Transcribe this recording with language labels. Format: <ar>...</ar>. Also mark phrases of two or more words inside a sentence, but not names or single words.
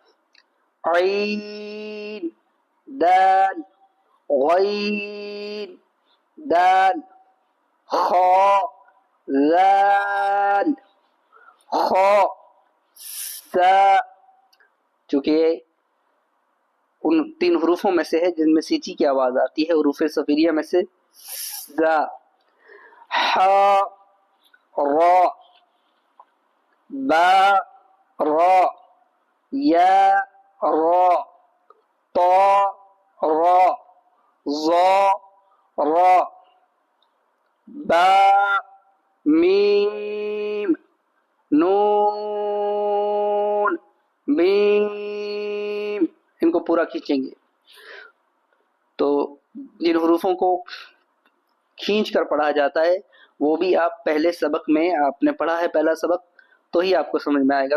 <ur>عین دال غین دال خا ذال خا سا، چونکہ ان تین حروفوں میں سے ہے جن میں سیٹی کی آواز آتی ہے، حروف صفیریہ میں سے زا، حا را با را یا را طا را ظا را با میم نون میم، ان کو پورا کھینچیں گے تو جن حروفوں کو کھینچ کر پڑھا جاتا ہے وہ بھی آپ پہلے سبق میں آپ نے پڑھا ہے، پہلا سبق تو ہی آپ کو سمجھ میں آئے گا.</ur>